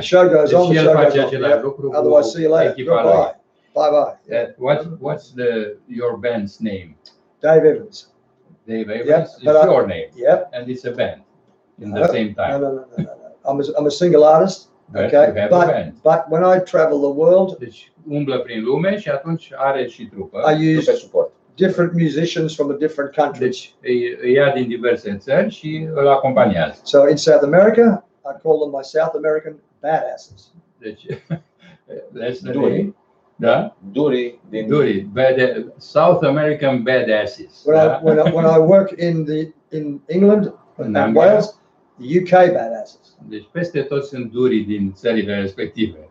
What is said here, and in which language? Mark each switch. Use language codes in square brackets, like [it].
[en] The show goes on. The show goes on. Otherwise, see you later. Goodbye. Bye. What's your band's name? Dave Evans. Dave Evans is your name. Yep. And it's a band in the same time. No. I'm a single artist. Okay. But when I travel the world, [ro] deci umblă prin lume și atunci are și trupă. [en] I use different musicians from the different countries. [ro] Deci îi ia din diverse țări și îl acompaniază. [en] So in South America, I call them my South American badasses. Deci that's the name. Da? [ro] Duri, [en] South American badasses. When I work in England and Wales, the UK badasses. [ro] Deci peste tot sunt duri din țările respective.